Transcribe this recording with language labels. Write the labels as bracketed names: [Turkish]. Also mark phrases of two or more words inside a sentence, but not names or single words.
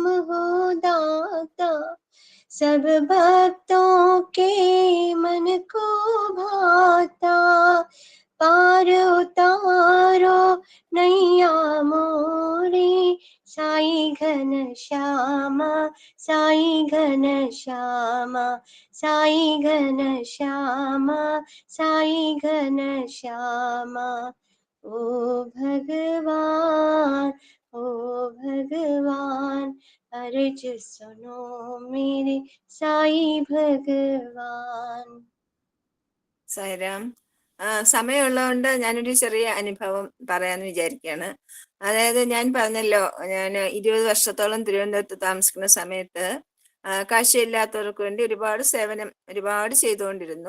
[Hindi] हो दाता, सब भक्तों के मन को भाता, पार उतारो नैया मोरे, साई घन श्यामा, साई घन श्यामा, साई घन श्यामा, साई घन श्यामा। ओ भगवान, ओ भगवान, अर्ज सुनो मेरे साई भगवान। [Malayalam] സൈറാം, സമയമുള്ളതുകൊണ്ട് ഞാനൊരു ചെറിയ അനുഭവം പറയാന്ന് വിചാരിക്കുകയാണ്. അതായത് ഞാൻ പറഞ്ഞല്ലോ, ഞാൻ 20 വർഷത്തോളം തിരുവനന്തപുരത്ത് താമസിക്കുന്ന സമയത്ത് കാഴ്ചയില്ലാത്തവർക്ക് വേണ്ടി ഒരുപാട് ചെയ്തുകൊണ്ടിരുന്നു.